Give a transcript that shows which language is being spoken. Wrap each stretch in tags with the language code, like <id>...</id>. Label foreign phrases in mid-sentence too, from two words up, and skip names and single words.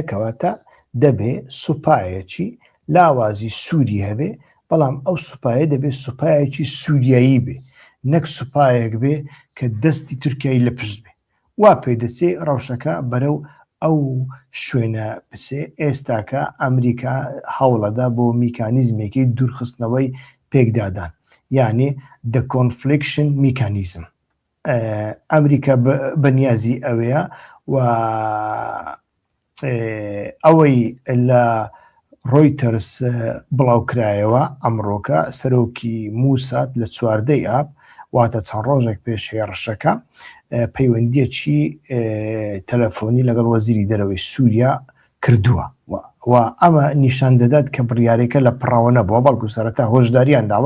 <ckb>کەواتە دەبێ سوپایەکی لاوازی سووری هەبێ، بەڵام ئەو سوپایە دەبێت سوپایەکی سووریایی بێ، نەک سوپایەک بێ کە دەستی تورکیایی لە پشت بێ. وا پێدەچێ ڕەوشەکە بەرەو ئەو شوێنە بچێ. ئێستاکە ئەمریکا هەوڵەدا بۆ میکانیزمێکی دوورخستنەوەی پێکدادان، یعنی</ckb> <en>the confliction mechanism.</en> <ckb>ئەمریکا بەنیازی ئەوەیە، و ئەوەی لە ڕۆیتەرس بڵاوکرایەوە ئەمڕۆکە سەرۆکی موساد لە 14 ئاب، واتە چەند ڕۆژێک پێش هێرشەکە، پەیوەندیەکی تەلەفۆنی لەگەڵ وەزیری دەرەوەی سووریا کردووە، و ئەمە نیشان دەدات کە بڕیارێکە لە پڕاوە نەبووە، بەڵکو سەرەتا هۆشداریان داوە.</ckb>